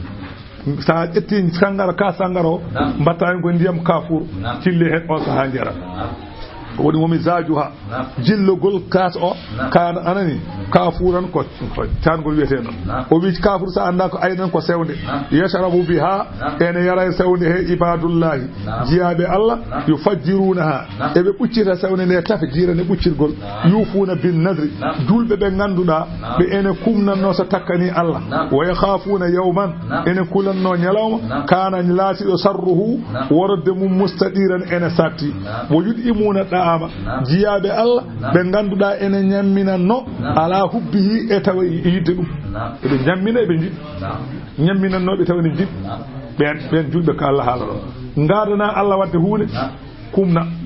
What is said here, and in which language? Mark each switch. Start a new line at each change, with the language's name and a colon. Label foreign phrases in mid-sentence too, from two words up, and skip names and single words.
Fula: sa ƴetti sangara ka sangara o mbatta hen ko ndiyam kafur cille hen o saha jara woni momi zajuha jillogol kas o kana anani kafuran ko tangol wiyete non o wi kafur sa anda ko aynan ko sewnde
Arabic: يشرب بها
Fula: ene yara sewnde he ibadullahi jiyabe Allah yufajjirunaha ebe ɓuccita sewnde ne tafe jirane ɓuccirgol
Arabic: يوفون بالنذر
Fula: dulɓe ɓe ganduɗa ɓe ene kumnanno so takkani Allah
Arabic: ويخافون يوما
Fula: ene kulanno nyalawma kana laatiɗo sarruhu worodde mum mustadiran ene satti
Arabic: ويطعمون
Fula: ama jiyaɓe Allah ɓe ganduɗa ene ñamminanno
Arabic: على حبه
Fula: e tawa yidde ɗum eɓe ñammina eɓe jiɗ ñamminannoɓe tawa ne jiɗ ɓen julɓe ko Allah haala ɗon gadana Allah wadde hunde kumna